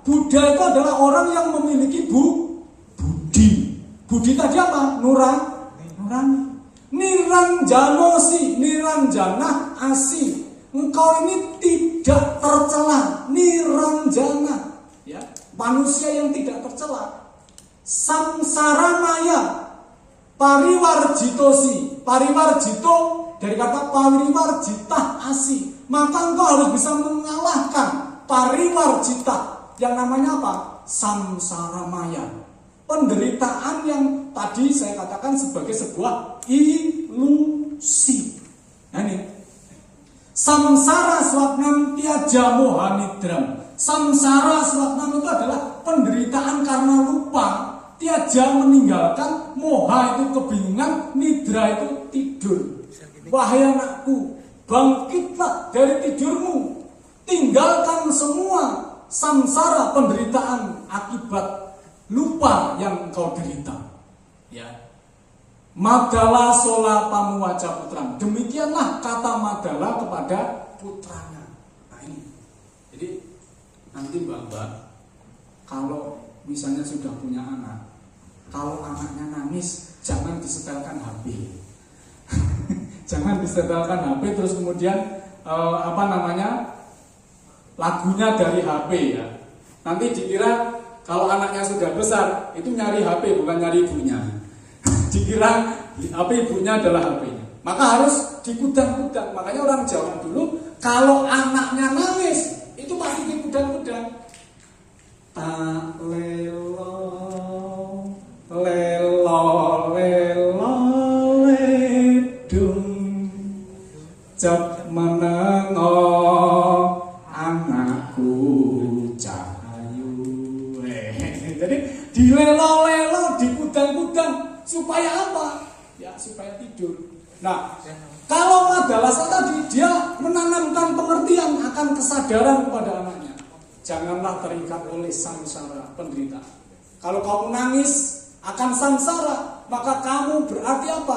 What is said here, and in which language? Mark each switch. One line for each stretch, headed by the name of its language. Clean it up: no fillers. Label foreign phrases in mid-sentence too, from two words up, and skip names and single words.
Indonesian: Buddha itu adalah orang yang memiliki budi. Budi tadi apa? Nurani.
Sanskrit: Niranjanosi, niranjana asi.
Indonesian: Engkau ini tidak tercela. Niranjana, ya, manusia yang tidak tercela.
Sanskrit: Samsara maya, pariwarjitosi.
Indonesian: Pariwarjito dari kata
Sanskrit: pariwarjita asi.
Indonesian: Maka engkau harus bisa mengalahkan pariwarjita yang namanya apa?
Sanskrit: Samsara maya.
Indonesian: Penderitaan yang tadi saya katakan sebagai sebuah ilusi. Nah ini
Sanskrit: samsara swapnam tiaja mohanidram. Samsara swapnam
Indonesian: itu adalah penderitaan karena lupa. Tiaja meninggalkan, moha itu kebingungan, nidra itu tidur. Wahai anakku, bangkitlah dari tidurmu. Tinggalkan semua samsara, penderitaan akibat lupa yang kau derita. Ya.
Sanskrit: Madala sola pamuwaca putrang.
Indonesian: Demikianlah kata Madala kepada putranya. Nah ini. Jadi nanti mbak-mbak, kalau misalnya sudah punya anak, kalau anaknya nangis, jangan disetelkan HP. Jangan disetelkan HP terus kemudian lagunya dari HP ya. Nanti dikira kalau anaknya sudah besar itu nyari HP bukan nyari ibunya. Dikira HP ibunya adalah HP-nya. Maka harus dikudang-kudang. Makanya orang Jawa dulu kalau anaknya nangis itu pasti dikudang-kudang.
Javanese: Tak lelo lelo lelo ledung cep menengo anakku cahayu.
Indonesian: Jadi dilelo-lelo, dikudang-kudang supaya apa? Ya supaya tidur. Nah, kalau Madalasa tadi dia menanamkan pengertian akan kesadaran kepada anaknya. Janganlah terikat oleh samsara, penderitaan. Kalau kamu nangis akan samsara, maka kamu berarti apa?